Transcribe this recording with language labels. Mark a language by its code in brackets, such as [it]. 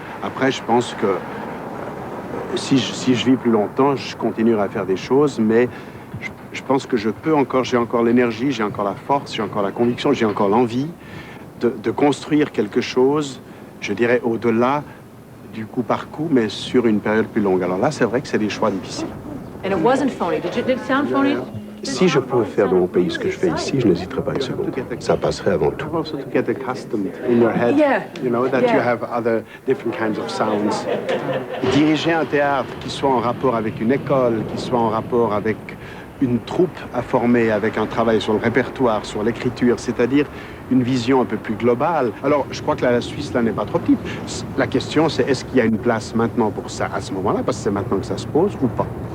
[fr] Après, je pense que si je vis plus longtemps, je continuerai à faire des choses, mais je pense que j'ai encore l'énergie, j'ai encore la force, j'ai encore la conviction, j'ai encore l'envie de construire quelque chose, je dirais, au-delà du coup par coup, mais sur une période plus longue. Alors là, c'est vrai que c'est des choix difficiles. [en] And it wasn't phony. Did it sound phony? [fr] Si je pouvais faire dans mon pays ce que je fais ici, je n'hésiterais pas une seconde. Ça passerait avant tout. [en] Also to get accustomed in your head, you know, that you have other different kinds of sounds. [fr] Diriger un théâtre qui soit en rapport avec une école, qui soit en rapport avec une troupe à former, avec un travail sur le répertoire, sur l'écriture, c'est-à-dire une vision un peu plus globale. Alors, je crois que la Suisse, là, n'est pas trop petite. La question, c'est est-ce qu'il y a une place maintenant pour ça à ce moment-là, parce que c'est maintenant que ça se pose, ou pas.